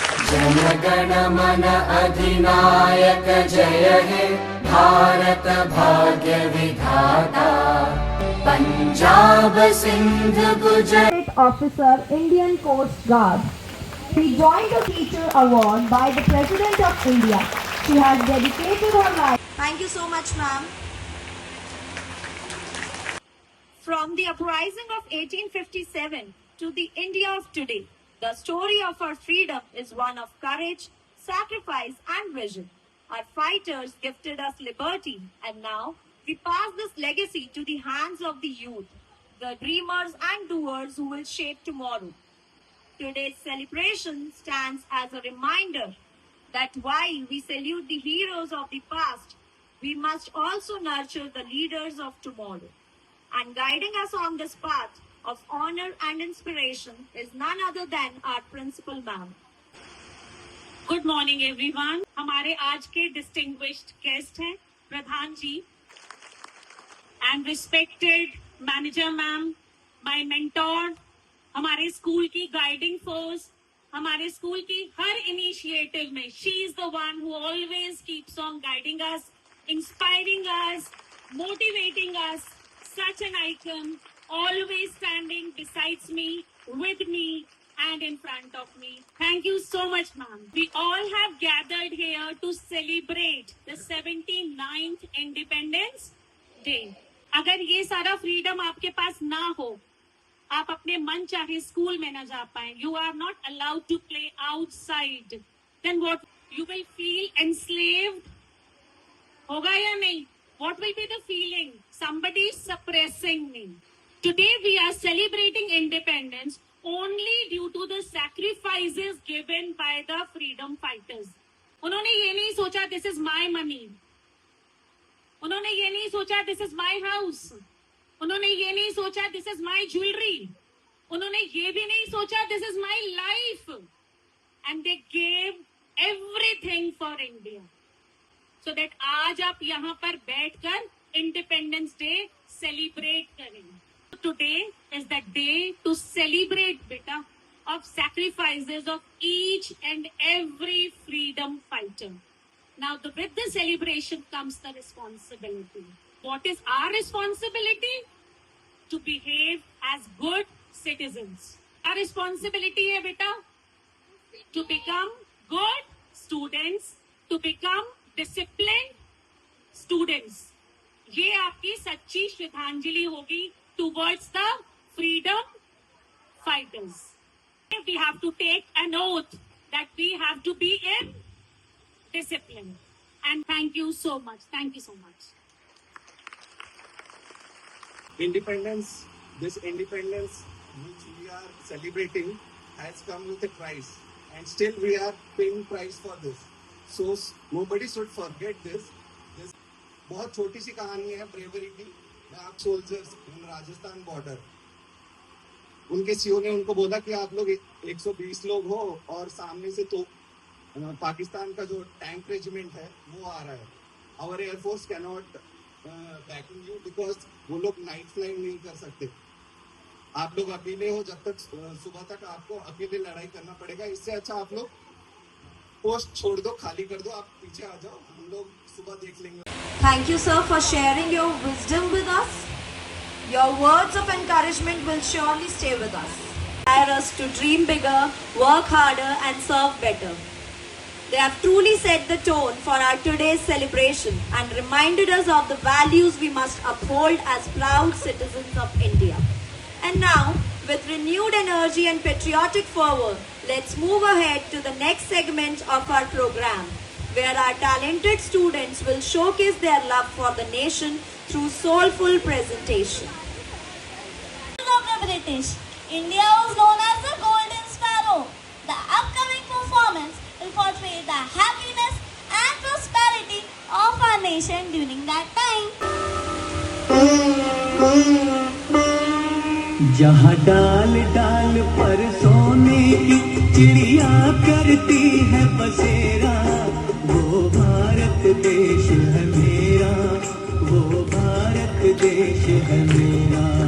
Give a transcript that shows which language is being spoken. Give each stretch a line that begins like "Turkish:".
Hindi: जनगण मन अधिनायक जय हे भारत भाग्य विधाता Punjab Sindh Gujarat
English: Officer, Indian Coast Guard. She joined the Teacher Award by the President of India. She has dedicated her life. Thank you so much, ma'am. From the uprising of 1857 to the India of today, the story of our freedom is one of courage, sacrifice, and vision. Our fighters gifted us liberty, and now we pass this legacy to the hands of the youth, the dreamers and doers who will shape tomorrow. Today's celebration stands as a reminder that while we salute the heroes of the past, we must also nurture the leaders of tomorrow. And guiding us on this path of honor and inspiration is none other than our principal ma'am. Good morning everyone.
Hindi: हमारे आज के
English: distinguished guest
Hindi: हैं प्रधान जी
English: and respected manager ma'am, my mentor,
Hindi: हमारे school की guiding force, हमारे school की हर
English: Initiative में she is the one who always keeps on guiding us, inspiring us, motivating us, such an icon, always standing besides me, with me, and in front of me. Thank you so much, ma'am. We all have gathered here to celebrate the 79th Independence Day.
Hindi: अगर ये सारा freedom आपके पास ना हो, आप अपने मन चाहे स्कूल में ना जा पाए,
English: you are not allowed to play outside, then what? You will feel enslaved.
Hindi: होगा या नहीं?
English: What will be the feeling? Somebody is suppressing me. Today we are celebrating independence only due to the sacrifices given by the freedom fighters.
Hindi: उन्होंने ये नहीं सोचा
English: this is my money.
Hindi: उन्होंने ये नहीं सोचा
English: this is my house.
Hindi: उन्होंने ये नहीं सोचा
English: this is my jewelry.
Hindi: उन्होंने ये भी नहीं सोचा
English: this is my life. And they gave everything for India. So that
Hindi: आज आप यहाँ पर बैठकर Independence Day celebrate करें.
English: Today is the day to celebrate, beta, of sacrifices of each and every freedom fighter. Now, with the celebration comes the responsibility. What is our responsibility? To behave as good citizens. Our responsibility है beta, to become good students, to become disciplined students.
Hindi: ये आपकी सच्ची श्रद्धांजलि होगी
English: towards the freedom fighters. We have to take an oath that we have to be in discipline. And thank you so much. Thank you so much. Independence, this independence which we are celebrating has come with a price, and still we are paying price for this. So nobody should forget this.
Hindi: This बहुत छोटी सी कहानी है bravery की. आप soldiers in Rajasthan border, उनके CO ने उनको बोला कि आप लोग 120 लोग हो और सामने से तो पाकिस्तान का जो टैंक रेजिमेंट है वो आ रहा है.
English: our air force can not backing you because
Hindi: वो लोग
English: night flying
Hindi: नहीं कर सकते. आप लोग अकेले हो, जब तक सुबह तक आपको अकेले लड़ाई करना पड़ेगा. इससे अच्छा आप लोग पोस्ट छोड़ दो, खाली कर दो, आप पीछे आ जाओ, हम लोग सुबह देख लेंगे.
English: Thank you, sir, for sharing your wisdom with us. Your words of encouragement will surely stay with us. Inspire us to dream bigger, work harder, and serve better. They have truly set the tone for our today's celebration and reminded us of the values we must uphold as proud citizens of India. And now, with renewed energy and patriotic fervor, let's move ahead to the next segment of our program, where our talented students will showcase their love for the nation through soulful presentation. Of the British, India was known as the Golden Sparrow. The upcoming performance will portray the happiness and prosperity of our nation during that time.
Hindi: जहाँ डाल डाल पर सोने की चिड़िया करती है बसेरा, वो भारत देश है मेरा, वो भारत देश है मेरा।